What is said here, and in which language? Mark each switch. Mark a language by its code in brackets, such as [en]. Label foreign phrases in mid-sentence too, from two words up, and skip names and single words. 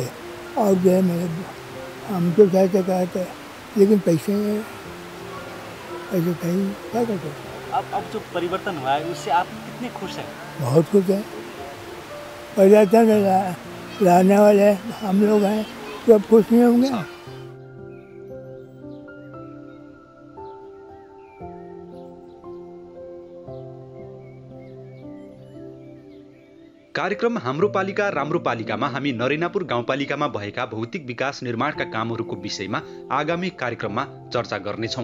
[hi] और जो है मेरे हम तो चाहते कहते, लेकिन पैसे चाहिए, क्या करते। अब जो परिवर्तन हुआ है उससे आप कितने खुश हैं? बहुत खुश हैं। परिवर्तन लाने वाले हम लोग हैं, तो अब खुश नहीं होंगे। [ne] कार्यक्रम हाम्रो पालिका राम्रो पालिकामा हामी नरिनापुर गाउँपालिकामा भएका भौतिक विकास निर्माणका कामहरूको विषयमा आगामी कार्यक्रममा चर्चा गर्नेछौँ।